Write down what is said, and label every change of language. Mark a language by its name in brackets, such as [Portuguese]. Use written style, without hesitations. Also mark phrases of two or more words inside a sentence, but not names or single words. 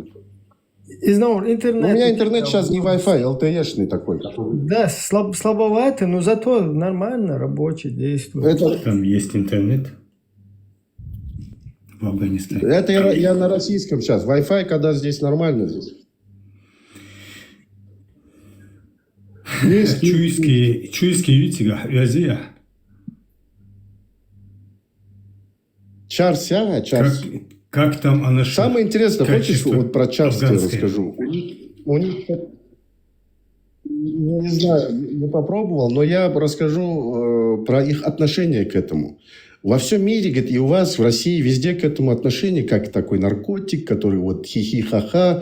[Russian] Интернет. У меня интернет сейчас не Wi-Fi, LTE-шный такой. Да, слабоватый, но зато нормально, рабочий, действует. Там есть интернет в Афганистане. Это я на российском сейчас. Wi-Fi, когда здесь нормально здесь. Чуйский ютига, вязия. Чарся, Чарс. Как там она... Самое интересное, хочешь, вот про Чарс я расскажу. У них, не знаю, не попробовал, но я расскажу про их отношение к этому. Во всем мире, говорит, и у вас в России везде к этому отношение, как такой наркотик, который вот хихи-ха-ха.